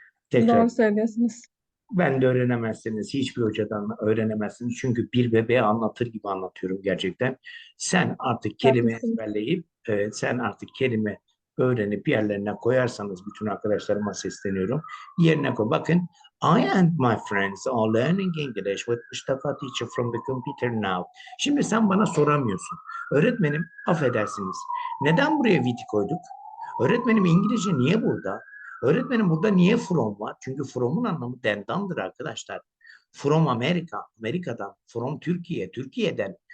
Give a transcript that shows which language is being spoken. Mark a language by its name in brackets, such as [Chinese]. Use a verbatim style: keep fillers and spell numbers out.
[Turkish] Tekrar Doğru söylüyorsunuz. ben de öğrenemezsiniz. Hiçbir hocadan öğrenemezsiniz. Çünkü bir bebeğe anlatır gibi anlatıyorum gerçekten. Sen artık kelime Haklısınız. ezberleyip e, sen artık kelime öğrenip yerlerine koyarsanız bütün arkadaşlarıma sesleniyorum. Yerine koy. Bakın [English] I and my friends are learning English with Mustafa teacher from the computer now. [Turkish] Şimdi sen bana soramıyorsun. Öğretmenim affedersiniz. Neden buraya viti koyduk? Öğretmenim İngilizce niye burada? Öğretmenim burada niye from var? Çünkü from'un anlamı dendandır arkadaşlar. From Amerika, Amerika'dan. From Türkiye, Türkiye'den.